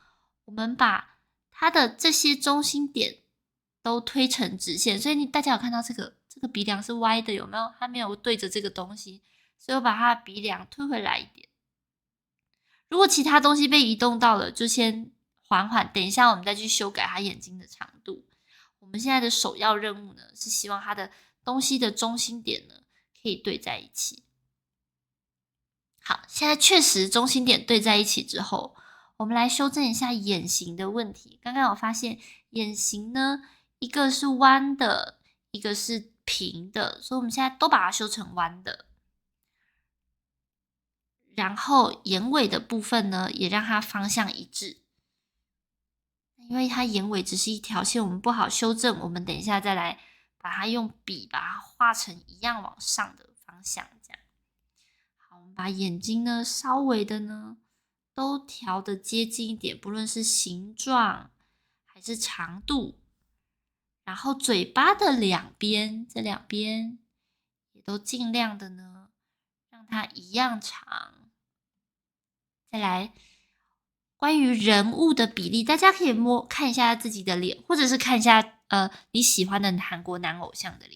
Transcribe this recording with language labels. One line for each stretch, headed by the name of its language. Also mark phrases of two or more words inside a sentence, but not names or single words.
Chinese: 我們把它的這些中心點都推成直線，所以大家有看到這個鼻梁是歪的，有沒有？它沒有對着這個東西，所以我把它的鼻梁推回來一點。如果其他東西被移動到了，就先緩緩，等一下我們再去修改它眼睛的長度。我們現在的首要任務呢，是希望它的東西的中心點呢可以對在一起。好，現在確實中心點對在一起之後，我們來修正一下眼型的問題。剛剛我發現眼型呢，一個是彎的，一個是平的，所以我們現在都把它修成彎的。然後眼尾的部分呢，也讓它方向一致。因為它眼尾只是一條線，我們不好修正，我們等一下再來把它用筆把它畫成一樣往上的方向，這樣。好，我們把眼睛呢稍微的呢都調得接近一點，不論是形狀還是長度。然後嘴巴的兩邊，這兩邊也都盡量的呢讓它一樣長。再來，關於人物的比例，大家可以看一下自己的臉，或者是看一下你喜歡的韓國男偶像的臉。